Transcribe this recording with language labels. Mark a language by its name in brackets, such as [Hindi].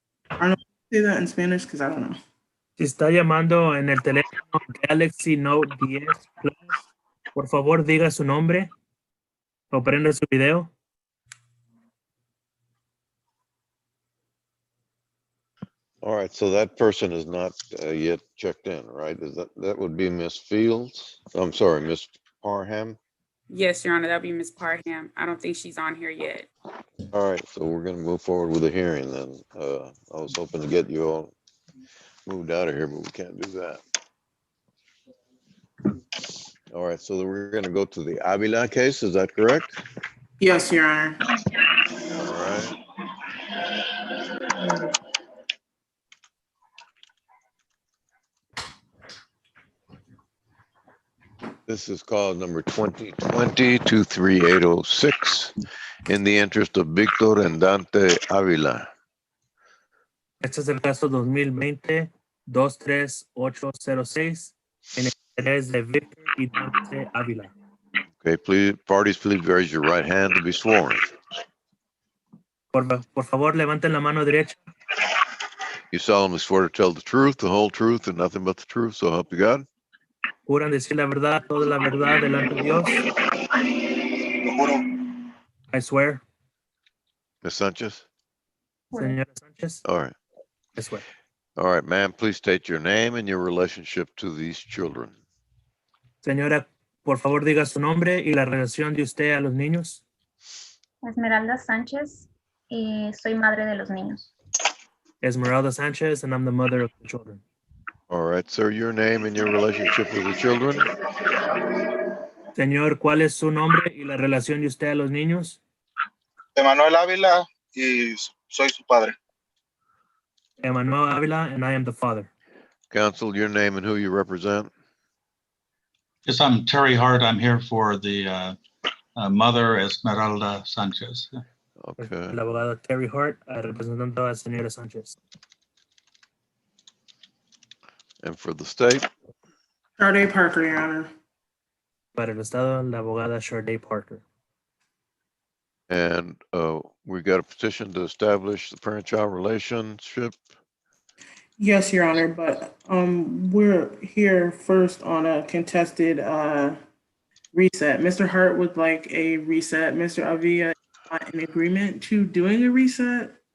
[English] Arnold, say that in Spanish because I don't know. [Spanish] Si está llamando en el teléfono Galaxy Note 10 Plus, por favor diga su nombre o prenda su video. [English] All right, so that person is not yet checked in, right? Is that would be Miss Fields? I'm sorry, Miss Parham. Yes, Your Honor, that'll be Miss Parham. I don't think she's on here yet. All right, so we're going to move forward with the hearing then. I was hoping to get you all moved out of here, but we can't do that. All right, so we're going to go to the Avila case. Is that correct? Yes, Your Honor. All right. This is called number 2020-23806 in the interest of Victor and Dante Avila. [Spanish] Este es el caso 2020-23806 en el interés de Victor y Dante Ávila. [English] Okay, please, parties, please raise your right hand to be sworn. [Spanish] Por favor, levanten la mano derecha. [English] You solemnly swear to tell the truth, the whole truth, and nothing but the truth, so help you God? [Spanish] Juran decir la verdad, toda la verdad delante de Dios. [English] I swear. Ms. Sanchez? [Spanish] Señora Sánchez. [English] All right. I swear. All right, ma'am, please state your name and your relationship to these children. [Spanish] Señora, por favor, diga su nombre y la relación de usted a los niños. Esmeralda Sánchez y soy madre de los niños. [English] Esmeralda Sánchez, and I'm the mother of the children. All right, sir, your name and your relationship with the children. [Spanish] Señor, ¿cuál es su nombre y la relación de usted a los niños? Emanuel Ávila y soy su padre. [English] Emmanuel Ávila, and I am the father. Counsel, your name and who you represent. Yes, I'm Terry Hart. I'm here for the mother, Esmeralda Sanchez. Okay. [Spanish] El abogado Terry Hart, representando a la señora Sánchez. [English] And for the state. Sade Parker, Your Honor. [Spanish] Para el estado, la abogada Sade Parker. [English] And we got a petition to establish the parent-child relationship. Yes, Your Honor, but we're here first on a contested reset. Mr. Hart would like a reset. Mr. Avila is not in agreement to doing a reset.